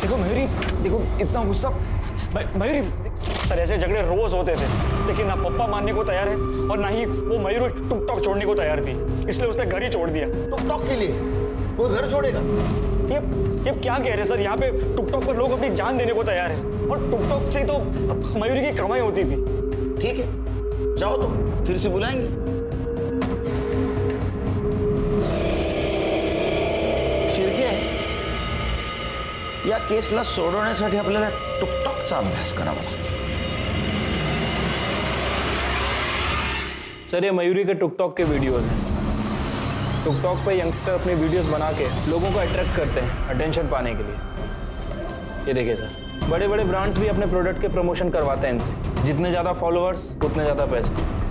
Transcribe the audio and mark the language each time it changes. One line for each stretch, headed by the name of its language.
Hindi: देखो मयूरी, देखो इतना गुस्सा। मयूरी, सर ऐसे झगड़े रोज होते थे, लेकिन ना पप्पा मानने को तैयार है और ना ही वो मयूरी टिकटॉक छोड़ने को तैयार थी, इसलिए उसने घर ही छोड़ दिया। टिकटॉक के लिए कोई घर छोड़ेगा? ये क्या कह रहे हैं सर? यहाँ पे टिकटॉक पर लोग अपनी जान देने को तैयार है, और टिकटॉक से तो मयूरी की कमाई होती थी। ठीक है, जाओ तो फिर से बुलाएंगे।
Marathi: शिर्के, या केसला सोडवण्यासाठी आपल्याला टिकटॉकचा अभ्यास करावा लागतो।
Hindi: सर, ये मयूरी के टिकटॉक के वीडियोस हैं। टिकटॉक पे यंगस्टर अपनी वीडियोस बना के लोगों को अट्रैक्ट करते हैं अटेंशन पाने के लिए। ये देखिए सर, बड़े बड़े ब्रांड्स भी अपने प्रोडक्ट के प्रमोशन करवाते हैं इनसे। जितने ज़्यादा फॉलोअर्स उतने ज़्यादा पैसे।